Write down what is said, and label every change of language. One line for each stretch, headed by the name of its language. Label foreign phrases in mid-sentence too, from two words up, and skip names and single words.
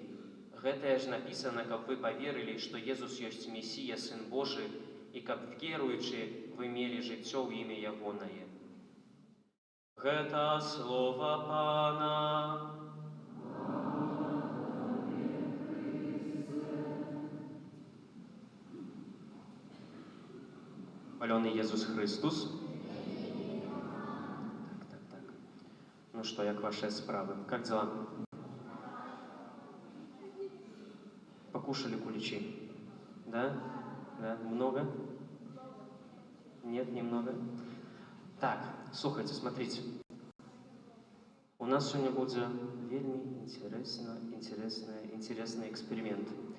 Belarusian: Гэтае ж напісана, каб вы паверылі, што Езус ёсць Месія, Сын Божы, і каб, веруючы, вы мелі жыццё ў імя Ягонае. Гэта слова Пана.
Russian: Хвалёный Иисус Христос. Так. Ну что,
Ukrainian: як ваши справы?
Russian: Как дела? Покушали куличи? Да? Да? Много? Нет, немного? Так, слухайте, смотрите. У нас сегодня будет вельми интересный эксперимент.